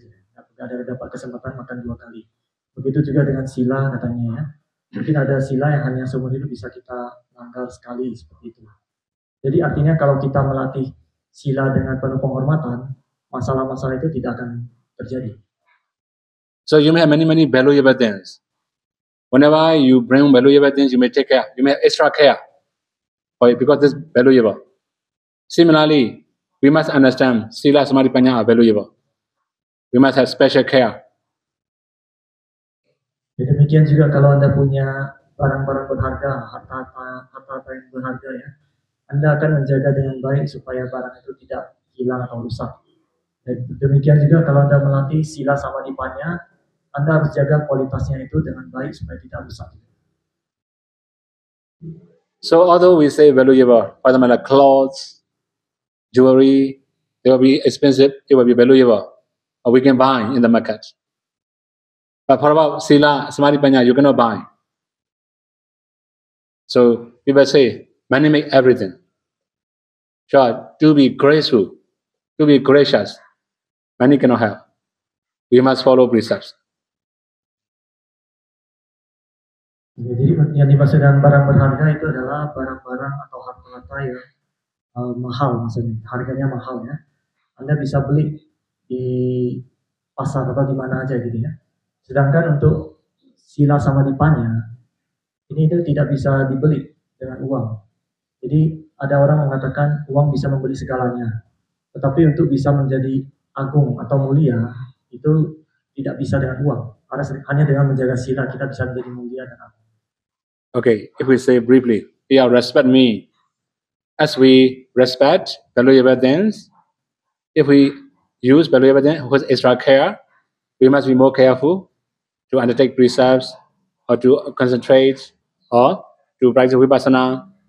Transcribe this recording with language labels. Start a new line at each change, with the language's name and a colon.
Indonesian: Tidak ada dapat kesempatan makan 2 kali. Begitu juga dengan sila katanya ya. Mungkin ada sila yang hanya seumur hidup bisa kita langgar sekali, seperti itu. Jadi artinya kalau kita melatih sila dengan penuh penghormatan, masalah-masalah itu tidak akan terjadi.
English: So you may have many valuable things. Whenever you bring valuable things, you may take care. You may have extra care for it because it's valuable. Similarly, we must understand Sila, Samadhi, Panya are valuable. We must have special care.
Indonesian: Demikian juga kalau Anda punya barang-barang berharga, harta-harta yang berharga ya, Anda akan menjaga dengan baik supaya barang itu tidak hilang atau rusak. Demikian juga kalau Anda melatih Sila Samadhi Panya, Anda harus jaga kualitasnya itu dengan baik supaya tidak rusak.
English: So although we say valuable, for example, like clothes, jewelry, they will be expensive, it will be valuable, or we can buy in the market. But for about Sila, Samadhi, Panya, you cannot buy. So people say, money make everything. Sure, to be graceful, to be gracious, money cannot help. We must follow precepts.
Indonesian: Jadi yang dimaksud dengan barang berharga itu adalah barang-barang atau harta-harta yang mahal, maksudnya harganya mahal ya. Anda bisa beli di pasar atau di mana aja gitu ya. Sedangkan untuk Sila Samadhi Panya ini itu tidak bisa dibeli dengan uang. Jadi ada orang mengatakan uang bisa membeli segalanya, tetapi untuk bisa menjadi agung atau mulia itu tidak bisa dengan uang. Hanya dengan menjaga sila kita bisa menjadi mulia dan agung.
English: Okay, if we say briefly, yeah, respect me. As we respect valuable things, if we use valuable things with extra care, we must be more careful to undertake precepts or to concentrate or to practice vipassana.